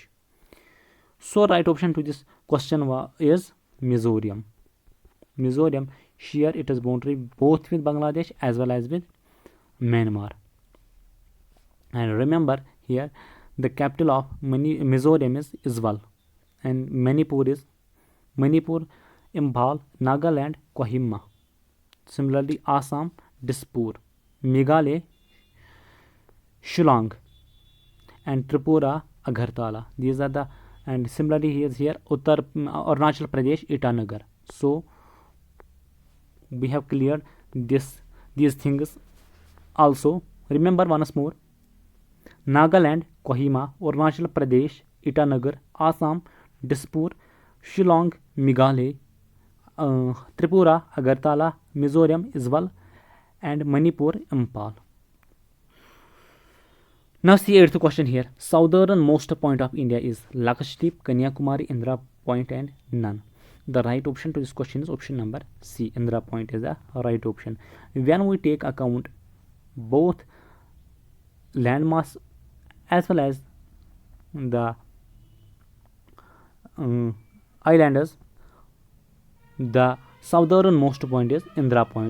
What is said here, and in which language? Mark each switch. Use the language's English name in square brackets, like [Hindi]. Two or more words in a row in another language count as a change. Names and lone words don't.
[English] So right option to this question is Mizoram. Mizoram share its boundary both with Bangladesh as well as with Myanmar. And remember here, the capital of Mizoram is Aizawl, and Manipur is Imphal, Nagaland, Kohima. Similarly, Assam, Dispur, Meghalaya, Shillong, and Tripura, Agartala. These are the, and similarly here Arunachal Pradesh, Itanagar. So we have cleared these things. Also remember once more: Nagaland, Kohima, Arunachal Pradesh, Itanagar, Assam, Dispur, Shillong, Meghalaya, Tripura, Agartala, Mizoram, Aizawl and Manipur, Imphal. Now see 8th question here. Southernmost point of India is Lakshadweep, Kanyakumari, Indira Point and none. The right option to this question is option number C. Indira Point is the right option. When we take account both landmass as well as the islanders, the southernmost point is Indira Point.